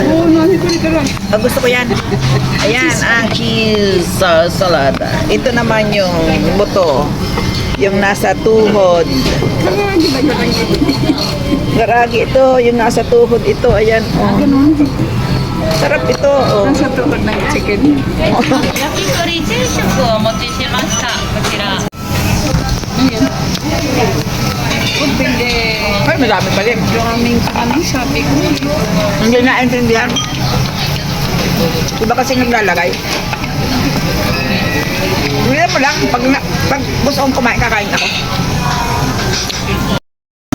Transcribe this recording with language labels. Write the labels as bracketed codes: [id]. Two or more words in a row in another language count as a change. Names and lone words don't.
[tl] Gusto ko yan. Ayan, ang cheese salada. Ito naman yung buto. Yung nasa tuhod. Garagi ito, yung nasa tuhod ito. Ayan, oh. Sarap ito, oh. Sa tuhod ng chicken. [ja] 焼き鳥定食をお持ちしました。こちら。 [tl] Ay, madami pa rin. Yung aming ano, sabi ko. Hindi naintindihan. Iba kasi naglalagay. Hindi mo lang, pag gusto kong kumain, kakain ako.